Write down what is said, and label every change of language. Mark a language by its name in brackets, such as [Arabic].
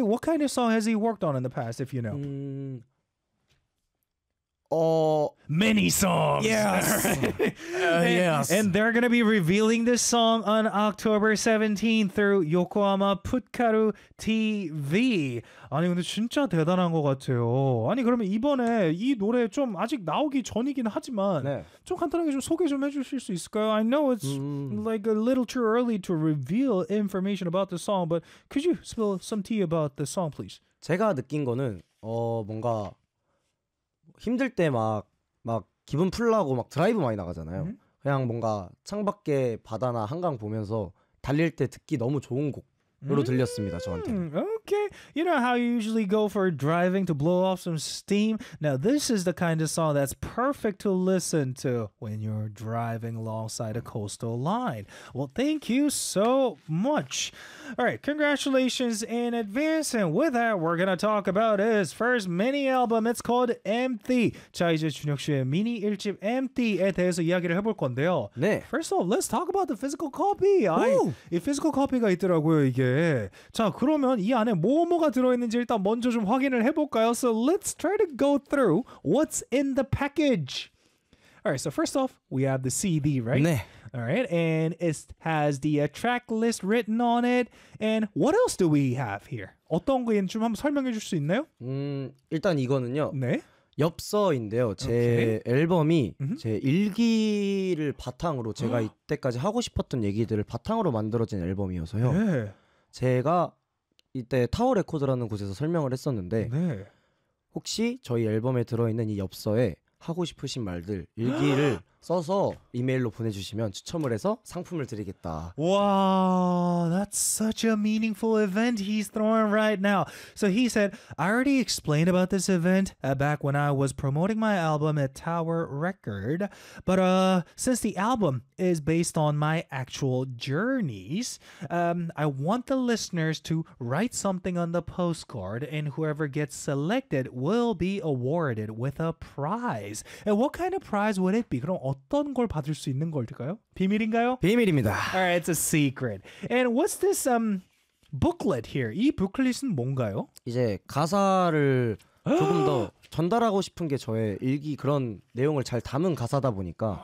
[English] What kind of song has he worked on in the past, if you know? Many songs. Yes. yes. And they're going to be revealing this song on October 17th through Yokohama Putkaru TV. [Korean] 아니 근데 진짜 대단한 것 같아요. 아니 그러면 이번에 이 노래 좀 아직 나오기 전이긴 하지만 네. 좀 간단하게 좀 소개 좀 해주실 수 있을까요? [English] I know it's like a little too early to reveal information about the song, but could you spill some tea about the song, please? [Korean] 제가 느낀 거는 뭔가 힘들 때 막 기분 풀라고 막 드라이브 많이 나가잖아요. 그냥 뭔가 창밖에 바다나 한강 보면서 달릴 때 듣기 너무 좋은 곡으로 들렸습니다 저한테. [English] Okay, you know how you usually go for driving to blow off some steam. Now this is the kind of song that's perfect to listen to when you're driving alongside a coastal line. Well, thank you so much. All right, congratulations in advance. And with that, we're gonna talk about his first mini album. It's called Empty. [Korean] 자 이제 준혁 씨의 미니 일집 Empty에 대해서 이야기를 해볼 건데요. 네. [English] First of all, let's talk about the physical copy. Ooh. [Korean] 이 physical copy가 있더라고요 이게. 자 그러면 이 안에 뭐가 들어있는지 일단 먼저 좀 확인을 해볼까요? [English] So let's try to go through what's in the package. Alright, so first off, we have the CD, right? [Korean] 네. [English] Alright, and it has the track list written on it. And what else do we have here? [Korean] 어떤 거 있는지 좀 한번 설명해 줄 수 있나요? 일단 이거는요. 네. 엽서인데요. 제 okay. 앨범이 mm-hmm. 제 일기를 바탕으로 제가 이때까지 하고 싶었던 얘기들을 바탕으로 만들어진 앨범이어서요. 네. 제가 이때 타워 레코드라는 곳에서 설명을 했었는데 네. 혹시 저희 앨범에 들어있는 이 엽서에 하고 싶으신 말들 일기를 써서 이메일로 보내주시면 추첨을 해서 상품을 드리겠다. [English] Wow, that's such a meaningful event he's throwing right now. So he said, I already explained about this event back when I was promoting my album at Tower Record. But since the album is based on my actual journeys, I want the listeners to write something on the postcard and whoever gets selected will be awarded with a prize. And what kind of prize would it be? [Korean] 어떤 걸 받을 수 있는 걸까요? 비밀인가요? 비밀입니다. [English] All right, it's a secret. And what's this booklet here? [Korean] 이 부클릿은 뭔가요? 이제 가사를 조금 더 전달하고 싶은 게 저의 일기 그런 내용을 잘 담은 가사다 보니까